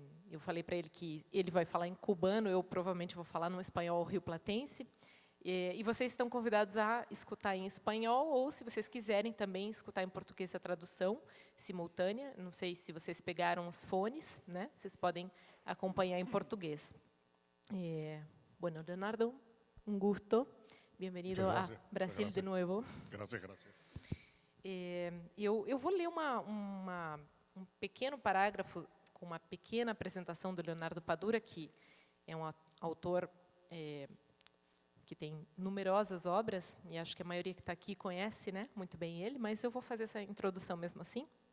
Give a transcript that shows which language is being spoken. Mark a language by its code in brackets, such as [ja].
[pt] Eu falei para ele que ele vai falar em cubano, eu provavelmente vou falar no espanhol rioplatense. E vocês estão convidados a escutar em espanhol, ou, se vocês quiserem, também escutar em português a tradução simultânea. Não sei se vocês pegaram os fones, né? Vocês podem acompanhar em português. [es] Bueno, Leonardo, un gusto. Bienvenido a Brasil de nuevo. Gracias. [pt] Eu vou ler um pequeno parágrafo com uma pequena apresentação do Leonardo Padura, que é um autor que tem numerosas obras, e acho que a maioria que está aqui conhece, né, muito bem ele, mas eu vou fazer essa introdução mesmo assim.